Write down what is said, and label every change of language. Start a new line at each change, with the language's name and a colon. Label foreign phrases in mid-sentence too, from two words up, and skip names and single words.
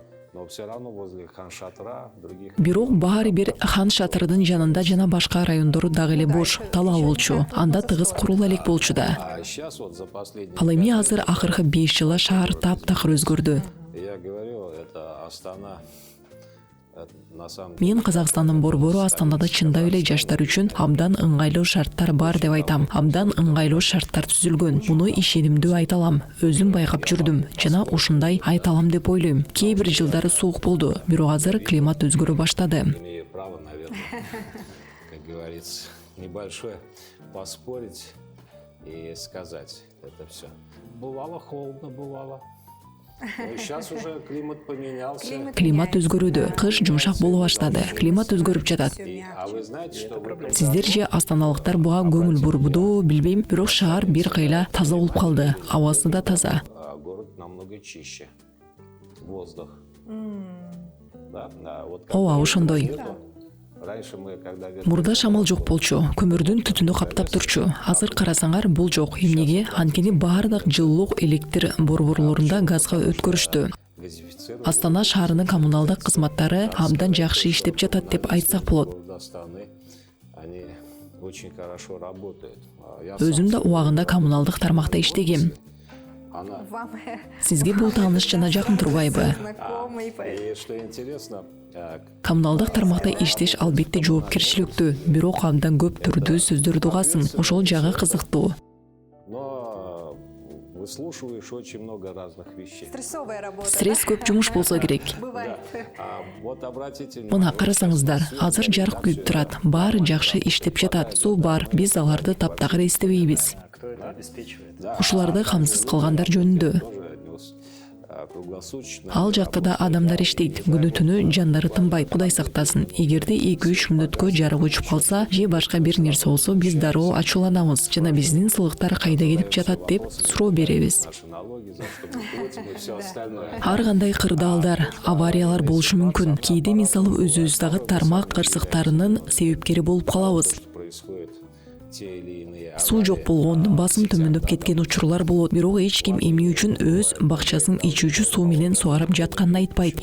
Russian: Но все равно возле Хан-Шатра, других.
Kyrgyz: Бирок баары бир Хан Шатырдын жанында жана башка райондору дагы эле бош, талаа болчу. Анда тыгыз курула элек болчу да.
Russian: А сейчас вот за последние
Kyrgyz: Ал эми 5 азыр акыркы 5 жылда шаар таптакыр өзгөрдү.
Russian: я говорю, это Астана. Это на самом
Kyrgyz: Мен Казакстандын борбору Астанада чындап эле жаштар үчүн абдан ыңгайлуу шарттар бар деп айтам. Абдан ыңгайлуу шарттар түзүлгөн. Муну ишенимдүү айта алам. Өзүм байкап жүрдүм жана ушундай айта алам деп ойлойм. Кээ бир жылдары суук болду, бирок азыр климат өзгөрө баштады.
Russian: имею право, наверное, как говорится, небольшое поспорить и сказать это все. Бывало холодно, бывало. Но сейчас уже климат поменялся.
Kyrgyz: Климат өзгөрүүдө, кыш жумшак боло баштады. Климат өзгөрүп жатат.
Russian: А вы знаете, что вы
Kyrgyz: Сиздер же астаналыктар буга көңүл бурбуду, билбейм, бирок шаар бир кыйла таза болуп калды. Абасы да таза.
Russian: город намного чище. Воздух. Да, да, вот
Kyrgyz: Ооба, ошондой.
Russian: нету. Раньше мы, когда
Kyrgyz: Мурда шамал жок болчу, көмүрдүн түтүнү каптап турчу. Азыр карасаңар бул жок. Эмнеге? Анткени баардык жылуулук электр борборлорунда газга өткөрүштү.
Russian: газифицировали
Kyrgyz: Астана шаарынын коммуналдык кызматтары абдан жакшы иштеп жатат деп айтсак болот.
Russian: Астаны, они очень хорошо работают. Я
Kyrgyz: Өзүм да убагында коммуналдык тармакта иштегем.
Russian: она. Вам
Kyrgyz: Сизге бул тааныш жана жакын турбайбы?
Russian: знакомый, поэтому. И что интересно,
Kyrgyz: Коммуналдык тармакта иштеш албетте жоопкерчиликтүү, бирок абдан көп түрдүү сөздөрдү угасың. Ошол жагы кызыктуу.
Russian: но выслушиваешь очень много разных вещей. Стрессовая работа.
Kyrgyz: Стресс көп жумуш болсо керек.
Russian: Да? Бывает. Вот обратите
Kyrgyz: Мына
Russian: внимание.
Kyrgyz: карасаңыздар, азыр жарык күйүп турат. Баары жакшы иштеп жатат. Суу бар, биз аларды таптакыр эстебейбиз.
Russian: А кто это обеспечивает?
Kyrgyz: Ушуларды камсыз кылгандар жөнүндө.
Russian: Тоже нес, круглосуточно.
Kyrgyz: Ал жакта да адамдар иштейт. Күнү түнү жандары тынбайт. Кудай сактасын. Эгерде 2-3 мүнөткө жарык өчүп калса, же башка бир нерсе болсо, биз дароо ачууланабыз. Жана биздин сылыктар кайда кетип жатат деп суроо беребиз.
Russian: Наши налоги, за что мы платим и все остальное.
Kyrgyz: Ар кандай кырдаалдар, авариялар болушу мүмкүн. Кээде мисалы өзүбүздагы тармак кырсыктарынын себепкери болуп калабыз.
Russian: Происходит те или иные
Kyrgyz: Суу жок болгон, басым төмөндөп кеткен учурлар болот. Бирок эч ким эмне үчүн өз бакчасын ичүүчү суу менен сугарып жатканын айтпайт.